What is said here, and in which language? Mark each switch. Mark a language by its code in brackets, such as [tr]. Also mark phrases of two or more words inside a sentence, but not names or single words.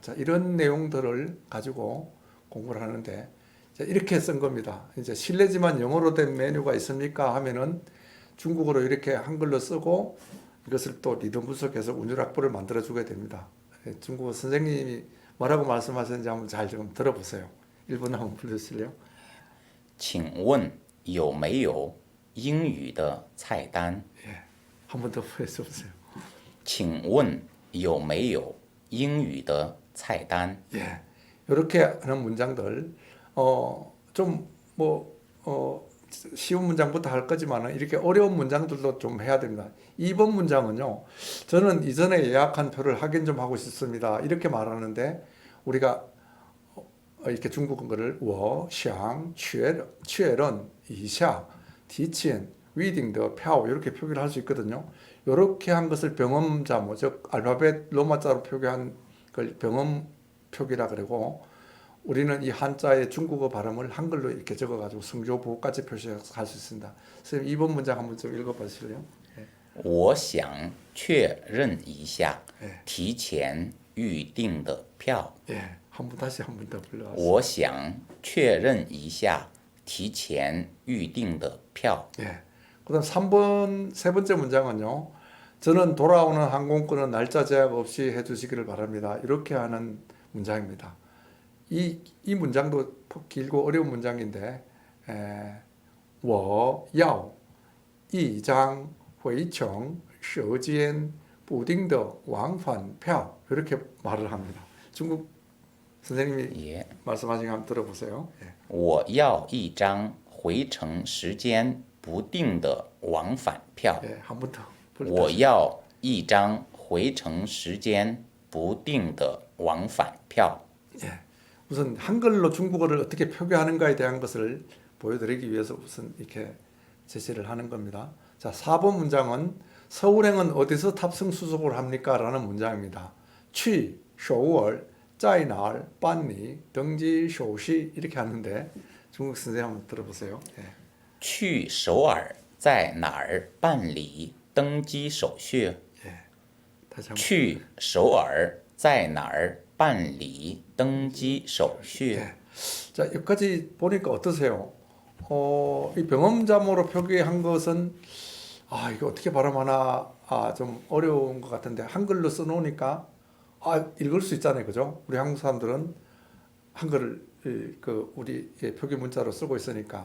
[ko] 자, 이런 내용들을 가지고 공부를 하는데 이렇게 쓴 겁니다. 이제 실례지만 영어로 된 메뉴가 있습니까 하면은 중국어로 이렇게 한글로 쓰고 이것을 또 리듬 분석해서 운율 악보를 만들어 주게 됩니다. 중국어 선생님이 뭐라고 말씀하셨는지 한번 잘 좀 들어보세요. 1분 한번 불러주실래요? [zh] 请问有没有英语的菜单？ [ko] 예, 한 번 더 해주세요. [zh] 请问有没有英语的菜单？ [ko] 예, 이렇게 하는 문장들 쉬운 문장부터 할 거지만 이렇게 어려운 문장들도 좀 해야 됩니다. 2번 문장은요, 저는 이전에 예약한 표를 확인 좀 하고 싶습니다. 이렇게 말하는데 우리가 이렇게 중국어를 [zh] 我想确认一下提前预定的票 [ko] 이렇게 표기를 할 수 있거든요. 이렇게 한 것을 병음자모, 즉 알파벳 로마자로 표기한 걸 병음 표기라 그러고 우리는 이 한자의 중국어 발음을 한글로 이렇게 적어가지고 성조 부호까지 표시할 수 있습니다. 선생님 2번 문장 한번 좀 읽어보실래요? [zh] 我想确认一下 [ko] 예. [zh] 提前预定的票。 [ko] 예, 다시 한 번 더 불러주세요. [zh] 我想确认一下提前预定的票。 [ko] 예. 그다음 3번 세 번째 문장은요. 저는 돌아오는 항공권은 날짜 제약 없이 해주시기를 바랍니다. 이렇게 하는 문장입니다. 이 문장도 길고 어려운 문장인데 [zh] 我要一张回程时间不定的往返票 [ko] 이렇게 말을 합니다. 중국 선생님이 예. 말씀하신 거 한번 들어보세요. 예. [zh] 我要一张回程时间不定的往返票。 [ko] 예, 한 번 더. [zh] 我要一张回程时间不定的往返票。 [ko] 예. 우선 한글로 중국어를 어떻게 표기하는가에 대한 것을 보여드리기 위해서 우선 이렇게 제시를 하는 겁니다. 자, 4번 문장은 서울행은 어디서 탑승 수속을 합니까? 라는 문장입니다. [zh] 去首尔在哪儿办理登记手续 [ko] 이렇게 하는데 중국 선생님 한번 들어보세요. 예. [zh] 去首尔在哪儿办理登机手续？ [ko] 예. 다시 한번. [zh] 去首尔在哪儿办理登机手续？ [ko] 예. 자, 여기까지 보니까 어떠세요? 이 병음자모로 표기한 것은 이거 어떻게 발음하나 좀 어려운 것 같은데 한글로 써놓으니까 읽을 수 있잖아요, 그죠? 우리 한국 사람들은 한글을 우리 표기 문자로 쓰고 있으니까.